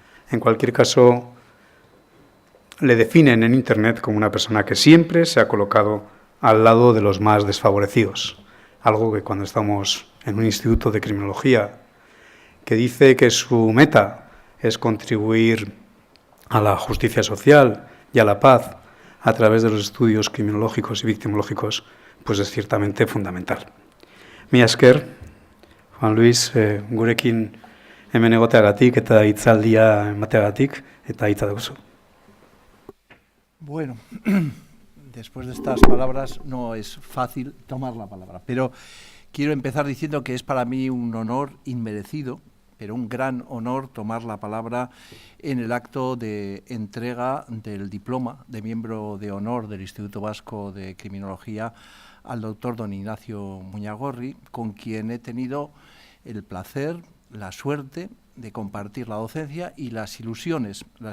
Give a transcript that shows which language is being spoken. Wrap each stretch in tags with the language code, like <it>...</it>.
<es>En cualquier caso, le definen en Internet como una persona que siempre se ha colocado al lado de los más desfavorecidos, algo que cuando estamos en un instituto de criminología que dice que su meta es contribuir a la justicia social y a la paz a través de los estudios criminológicos y victimológicos, pues es ciertamente fundamental.</es> <eu>Mila esker, Juan Luis, gurekin hemen egoteagatik eta hitzaldia emateagatik eta hitza daukazu.</eu> <es>Bueno, después de estas palabras no es fácil tomar la palabra, pero quiero empezar diciendo que es para mí un honor inmerecido, pero un gran honor tomar la palabra en el acto de entrega del diploma de miembro de honor del Instituto Vasco de Criminología al doctor don Ignacio Muñagorri, con quien he tenido el placer, la suerte de compartir la docencia y las ilusiones</es>